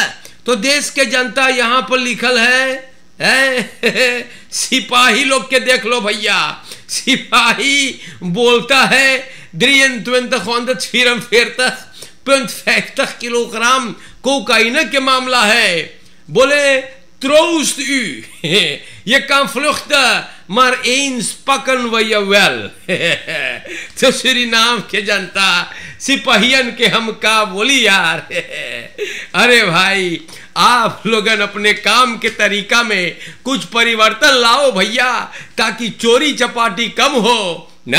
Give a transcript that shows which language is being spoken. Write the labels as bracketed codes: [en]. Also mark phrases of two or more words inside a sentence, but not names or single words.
[hns] तो देश के जनता यहां पर लिखल है सिपाही लोग के देख लो भैया, सिपाही बोलता है किलोग्राम कोकाइन के मामला है। [nl] बोले troost u. Je kan vluchten, maar eens pakken we je wel. [hns] तो सूरीनाम के जनता, सिपाहियन के हम का बोली यार। अरे भाई आप लोगन अपने काम के तरीका में कुछ परिवर्तन लाओ भैया, ताकि चोरी चपाटी कम हो ना।